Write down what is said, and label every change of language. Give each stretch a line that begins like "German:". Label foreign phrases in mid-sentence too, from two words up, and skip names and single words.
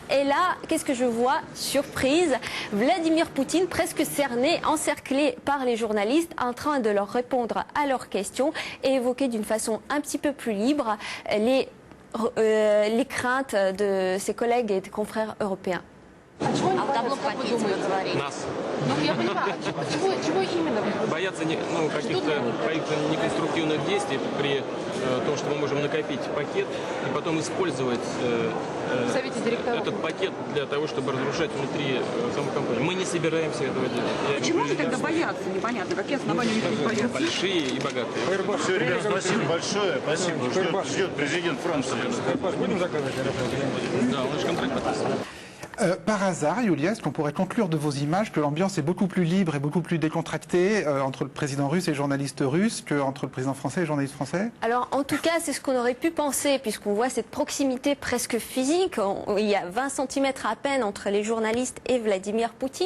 French: Et là, qu'est-ce que je vois? Surprise, Vladimir Poutine presque cerné, encerclé par les journalistes, en train de leur répondre à leurs questions et évoquer d'une façon un petit peu plus libre les craintes de ses collègues et des confrères européens.
Russian: Нас. Ну, я понимаю, чего именно? Боятся каких-то неконструктивных действий при том, что мы можем накопить пакет и потом использовать этот пакет для того, чтобы разрушать внутри самой компании. Мы не собираемся этого делать. Почему же тогда боятся? Непонятно, какие основания у них боятся? Большие и богатые. Все, ребят, спасибо большое. Спасибо. Ждет президент Франции. Будем заказывать? Да, он же контракт подписал.
French: Par hasard, Yulia, est-ce qu'on pourrait conclure de vos images que l'ambiance est beaucoup plus libre et beaucoup plus décontractée entre le président russe et les journalistes russes qu'entre le président français et les journalistes français? Alors, en tout cas, c'est ce qu'on aurait pu penser, puisqu'on voit cette proximité presque physique. Il y a 20 cm à peine entre les journalistes et Vladimir Poutine.